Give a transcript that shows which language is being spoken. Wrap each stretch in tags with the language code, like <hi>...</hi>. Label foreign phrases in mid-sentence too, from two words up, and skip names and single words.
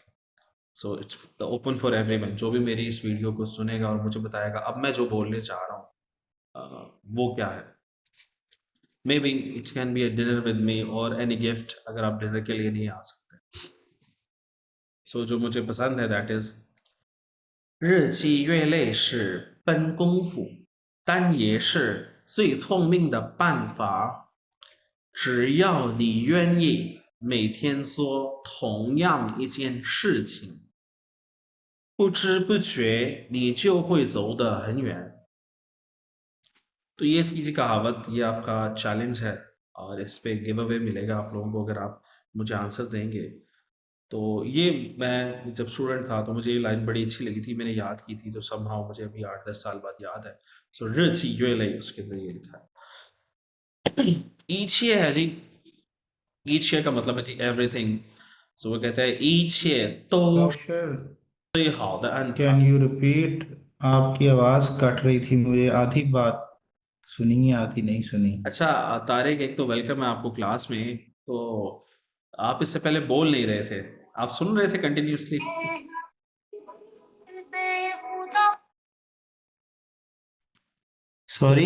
<en>so it's open for everyone,</en> <hi>जो भी मेरी इस वीडियो को सुनेगा और मुझे बताएगा अब मैं जो बोलने चाह रहा हूँ वो क्या है।</hi> <en>may be it can be a dinner with me</en> <hi>और</hi> <en>any gift,</en> <hi>अगर आप डिनर के लिए नहीं आ सकते। सो जो मुझे पसंद है</hi> <en>that is,</en> <zh>日积月累是本功夫，但也是最聪明的办法。只要你愿意每天做同样一件事情，不知不觉你就会走得很远。</zh> <hi>तो ये थी जी कहावत, ये आपका चैलेंज है, और इस पे</hi> <en>give away</en> <hi>मिलेगा आप लोगों को अगर आप मुझे आंसर देंगे। तो ये मैं जब स्टूडेंट था तो मुझे ये लाइन बड़ी अच्छी लगी थी, मैंने याद की थी, तो समहाउ मुझे अभी 8-10 साल बाद याद है। सो रिची यूएलए, उसके अंदर ये लिखा है। ईछे है जी, ईछे का मतलब है जी एवरीथिंग। सो वो कहता है ईछे तो डॉक्टर,</hi> <zh>最好的安排।</zh> <en>can you repeat?</en> <hi>आपकी आवाज कट रही थी, मुझे आधी बात सुनी, आधी नहीं सुनी। अच्छा तारिक, एक तो वेलकम है आपको क्लास में, तो आप इससे पहले बोल नहीं रहे थे, आप सुन रहे थे कंटिन्यूसली? सॉरी।</hi>